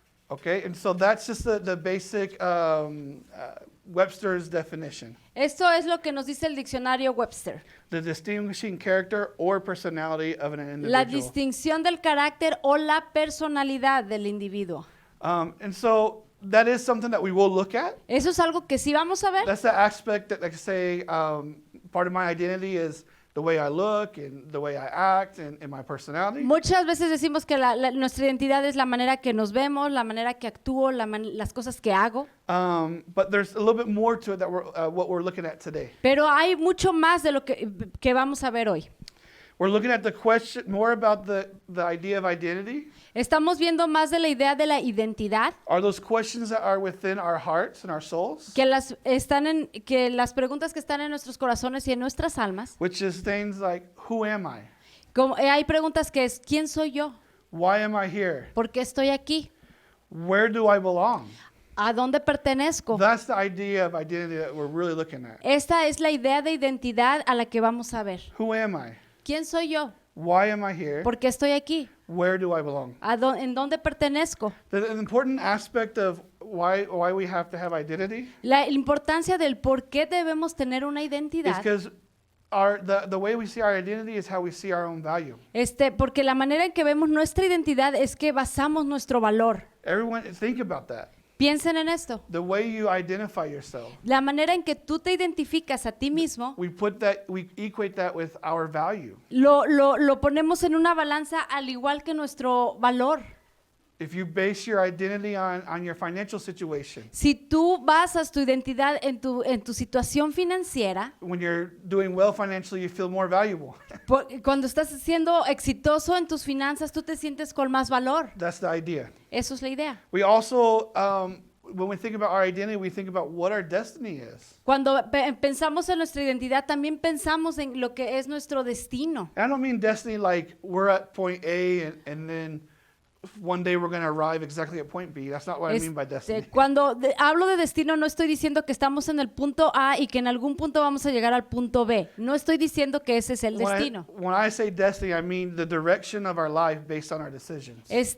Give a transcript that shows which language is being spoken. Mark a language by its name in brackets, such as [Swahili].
[English] Okay, and so that's just the basic Webster's definition. [Spanish] Esto es lo que nos dice el diccionario Webster. [English] The distinguishing character or personality of an individual. [Spanish] La distinción del carácter o la personalidad del individuo. [English] And so that is something that we will look at. [Spanish] Eso es algo que sí vamos a ver. [English] That's the aspect that, like I say, part of my identity is the way I look and the way I act and my personality. [Spanish] Muchas veces decimos que nuestra identidad es la manera que nos vemos, la manera que actúo, las cosas que hago. [English] But there's a little bit more to it that what we're looking at today. [Spanish] Pero hay mucho más de lo que vamos a ver hoy. [English] We're looking at the question more about the idea of identity. [Spanish] Estamos viendo más de la idea de la identidad, [English] Are those questions that are within our hearts and our souls? [Spanish] que las preguntas que están en nuestros corazones y en nuestras almas. [English] Which is things like, who am I? [Spanish] Hay preguntas que es, ¿quién soy yo? [English] Why am I here? [Spanish] ¿Por qué estoy aquí? [English] Where do I belong? [Spanish] ¿A dónde pertenezco? [English] That's the idea of identity that we're really looking at. [Spanish] Esta es la idea de identidad a la que vamos a ver. [English] Who am I? [Spanish] ¿Quién soy yo? [English] Why am I here? [Spanish] ¿Por qué estoy aquí? [English] Where do I belong? [Spanish] ¿En dónde pertenezco? [English] The important aspect of why we have to have identity [Spanish] La importancia del por qué debemos tener una [English] is [Spanish] identidad [English] because the way we see our identity is how we see our own value. [Spanish] Porque la manera en que vemos nuestra identidad es que basamos nuestro valor. [English] Everyone, think about that. [Spanish] Piensen en esto. [English] The way you identify yourself. [Spanish] La manera en que tú te identificas a ti mismo, [English] We equate that with our value. [Spanish] lo ponemos en una balanza al igual que nuestro valor. [English] If you base your identity on your financial situation, [Spanish] Si tú basas tu identidad en tu situación financiera, [English] when you're doing well financially, you feel more valuable. [Spanish] cuando estás siendo exitoso en tus finanzas, tú te sientes con más valor. [English] That's the idea. [Spanish] Eso es la idea. [English] We also, when we think about our identity, we think about what our destiny is. [Spanish] Cuando pensamos en nuestra identidad, también pensamos en lo que es nuestro destino. [English] And I don't mean destiny like we're at point A and then one day we're going to arrive exactly at point B. That's not what I mean by destiny. [Spanish] Cuando hablo de destino, no estoy diciendo que estamos en el punto A y que en algún punto vamos a llegar al punto B. No estoy diciendo que ese es el destino. [English] When I say destiny, I mean the direction of our life based on our decisions.